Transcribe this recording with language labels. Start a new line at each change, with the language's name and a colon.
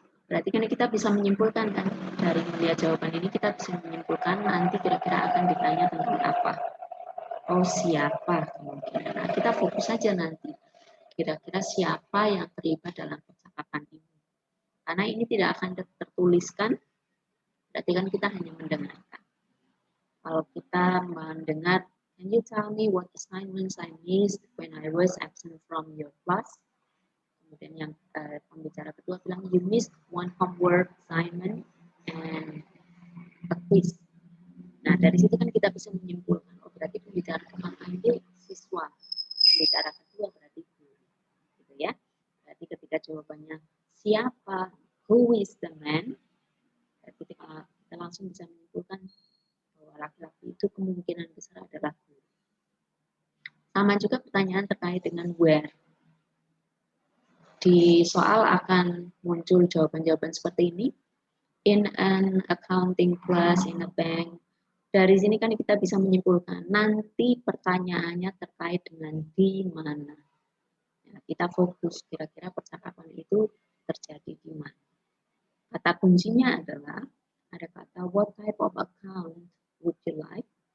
Indonesian: Berarti kan kita bisa menyimpulkan kan, dari melihat jawaban ini kita bisa menyimpulkan nanti kira-kira akan ditanya tentang apa. Oh siapa kemungkinan. Nah, kita fokus saja nanti. Kira-kira siapa yang terlibat dalam percakapan ini. Karena ini tidak akan tertuliskan, berarti kan kita hanya mendengarkan. Kalau kita mendengar,
English: can you tell me what assignments I missed when I was absent from your class?
Indonesian: Kemudian yang pembicara kedua bilang,
English: you missed one homework assignment and a quiz.
Indonesian: Nah, dari situ kan kita bisa menyimpulkan, oh berarti pembicara pertama ini siswa, pembicara kedua berarti guru, gitu ya. Berarti ketika jawabannya siapa,
English: who is the man,
Indonesian: berarti kita langsung bisa menyimpulkan bahwa laki-laki itu kemungkinan besar adalah guru. Sama juga pertanyaan terkait dengan where. Di soal akan muncul jawaban-jawaban seperti ini.
English: In an accounting class, in a bank.
Indonesian: Dari sini kan kita bisa menyimpulkan nanti pertanyaannya terkait dengan di mana. Ya, kita fokus kira-kira percakapan itu terjadi di mana. Kata kuncinya adalah ada kata
English: what type of account would you like?